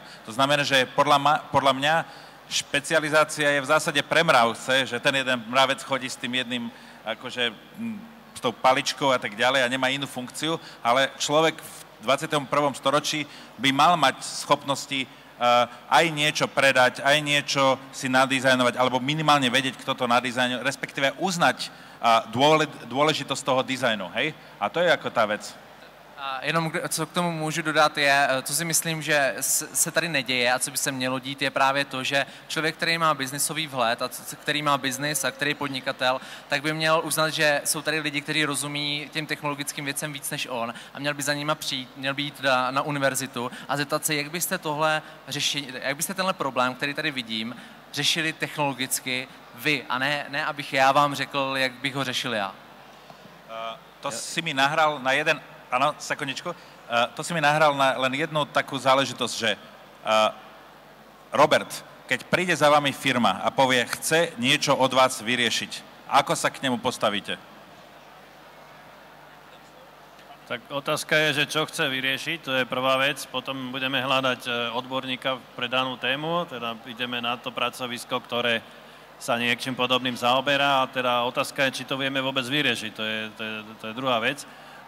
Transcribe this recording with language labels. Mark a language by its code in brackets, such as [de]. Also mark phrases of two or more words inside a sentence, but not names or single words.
[sk] To znamená, že podľa mňa špecializácia je v zásade pre mravce, že ten jeden mravec chodí s tým jedným, akože s tou paličkou a tak ďalej a nemá inú funkciu, ale človek v 21. storočí by mal mať schopnosti aj niečo predať, aj niečo si nadizajnovať, alebo minimálne vedieť, kto to nadizajnuje, respektíve uznať dôležitosť toho dizajnu, hej? [cs] A to je jako ta věc. A jenom co k tomu můžu dodat je, co si myslím, že se tady neděje a co by se mělo dít, je právě to, že člověk, který má biznisový vhled a který má biznis a který je podnikatel, tak by měl uznat, že jsou tady lidi, kteří rozumí těm technologickým věcem víc než on a měl by za nima přijít, měl by jít na univerzitu a zeptat se, jak byste jak byste tenhle problém, který tady vidím, řešili technologicky vy a ne abych já vám řekl, jak bych ho řešil já. [sk] To si mi nahral na jeden... Áno, sekundičku. To si mi nahral na len jednu takú záležitosť, že Robert, keď príde za vami firma a povie, chce niečo od vás vyriešiť, ako sa k nemu postavíte? Tak otázka je, že čo chce vyriešiť, to je prvá vec, potom budeme hľadať odborníka pre danú tému, teda ideme na to pracovisko, ktoré sa niečím podobným zaoberá a teda otázka je, či to vieme vôbec vyriešiť, to je druhá vec.